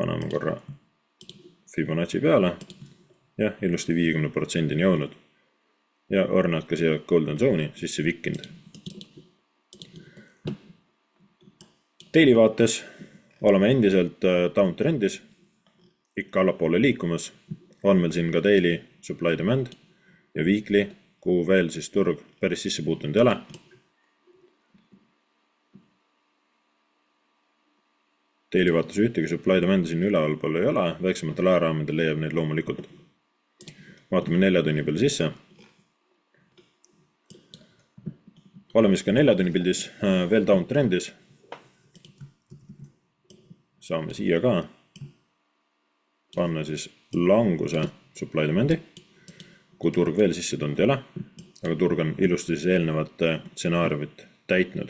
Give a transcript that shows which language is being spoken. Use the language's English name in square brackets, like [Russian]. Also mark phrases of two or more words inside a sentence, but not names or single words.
[Estonian] paneme korra Fibonacci peale ja ilusti 50%-ni jõudnud. Ja õrnad ka siia [English] Golden Zone'i [Estonian] sisse vikkinud. Daily vaates oleme endiselt downtrendis, ikka allapoole liikumas. On meil siin ka [English] daily supply demand [Estonian] ja weekly, kuhu veel siis turg päris sisse puutunud ei ole. Daily vaates ühtegi [English] supply demand [Estonian] siin ülevalpool ei ole, väiksematel ajaraamidel leiab neid loomulikult. Vaatame 4 tunni peale sisse. Oleme siis ka 4 tunni pildis veel downtrendis. Saame siia ka panna siis languse [English] supply demandi, [Estonian] kui turg veel sisse tulnud ei ole, aga turg on ilusti siis eelnevate stsenaariumit täitnud.